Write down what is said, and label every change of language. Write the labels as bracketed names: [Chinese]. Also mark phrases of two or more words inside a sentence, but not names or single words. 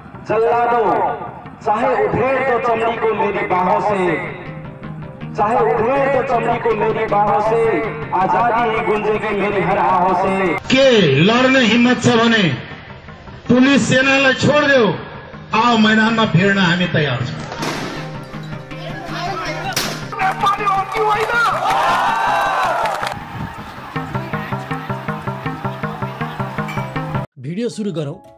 [Hindi] जल्लादों, चाहे उधेड़ दो चमड़ी को मेरी बाहों से, चाहे उधेड़ दो चमड़ी को मेरी बाहों से, आजादी ही गूंजेगी मेरी हर आहों से। [Nepali] के लड्ने हिम्मत छ भने पुलिस सेनालाई छोड्देऊ, आओ मैदानमा फिर्न हामी तयार छौं। भिडियो सुरु गरौँ।